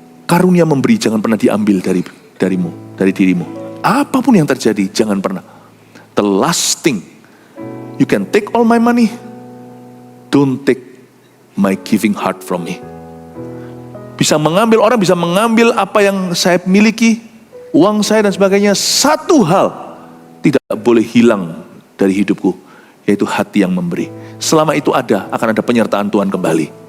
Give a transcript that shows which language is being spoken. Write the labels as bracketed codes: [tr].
[id] karunia memberi jangan pernah diambil dari dirimu. Apapun yang terjadi, jangan pernah. [en] The last thing, you can take all my money, don't take my giving heart from me. [id] Orang bisa mengambil apa yang saya miliki, uang saya dan sebagainya. Satu hal tidak boleh hilang dari hidupku, yaitu hati yang memberi. Selama itu akan ada penyertaan Tuhan kembali.